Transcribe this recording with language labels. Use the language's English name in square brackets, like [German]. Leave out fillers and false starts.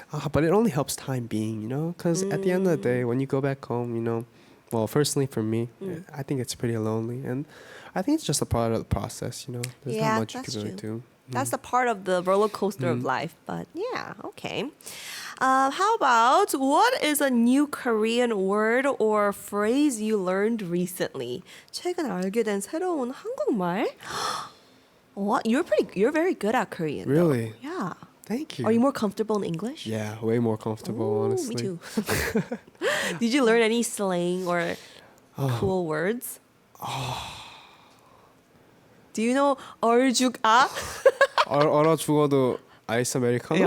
[English] But it only helps time being, you know, because at the end of the day, when you go back home, you know, well, personally for me, I think it's pretty lonely, and I think it's just a part of the process, you know. There's Yeah, not much you that's can really true. do. that's the part of the roller coaster of life. But yeah, okay. How about what is a new Korean word or phrase you learned recently? [Korean] 최근 알게 된 새로운 한국말? [English] What? You're very good at Korean. though. Really? Yeah. Thank you. Are you more comfortable in English? Yeah, way more comfortable, Ooh, honestly. Me too. Did you learn any slang or cool words? Do you know 얼죽아? [Korean] 얼어 죽어도 아이스 아메리카노?